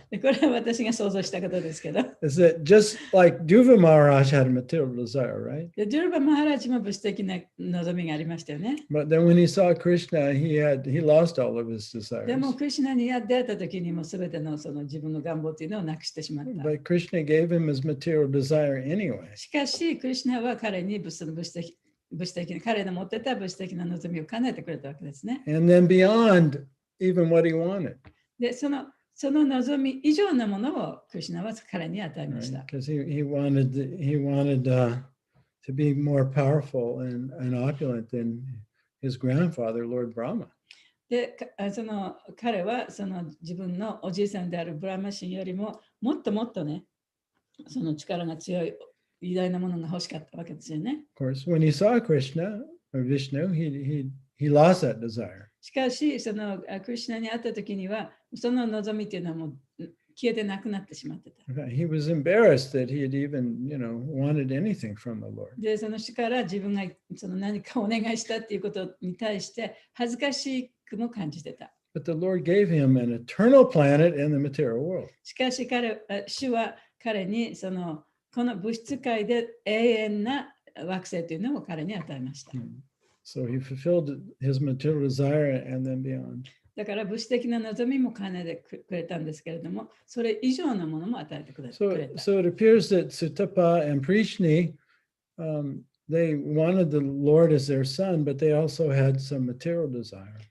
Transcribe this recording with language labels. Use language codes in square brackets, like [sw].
[ja] これは私が想像したことですけど。 [en] Is that just like Dhruva Maharaj had a material desire, right? [ja] でドゥルバ・マハラジも物質的な望みがありましたよね。 [en] But then when he saw Krishna, he lost all of his [ja] でも [en] desires. [ja] クリシュナに出会った時にも全てのその自分の願望というのをなくしてしまった。 [en] But Krishna gave him his material desire anyway. [ja] しかし、クリシュナは彼に物質的な、彼の持ってた物質的な望みを叶えてくれたわけですね。 [en] And then beyond even what he wanted. [ja] で、その望み以上のものをクリシュナは彼に与えました。 [en] Because he wanted to be more powerful and opulent than his grandfather, Lord Brahma. [ja] で、彼はその自分のおじいさんであるブラマ神よりももっともっとね、その力が強い偉大なものが欲しかったわけですよね。 [en] Of course, when he saw Krishna or Vishnu, he lost that desire. [ja] しかし、そのクリシュナに会った時には、その望みというのはもう消えてなくなってしまってた。 [en] He was embarrassed that he had even, wanted anything from the Lord. [ja] で、その人から自分がその何かお願いしたっていうことに対して恥ずかしくも感じてた。 [en] But the Lord gave him an eternal planet in the material world. [ja] しかし主は彼にこの物質界で永遠な惑星というのを彼に与えました。 [en] So he fulfilled his material desire and then beyond. [ja] だから物質的な望みも兼ねてくれたんですけれども、それ以上のものも与えてくれた。 [en] So it appears that Sutapa and Prishni, they wanted the Lord as their son, but they also had some material desire.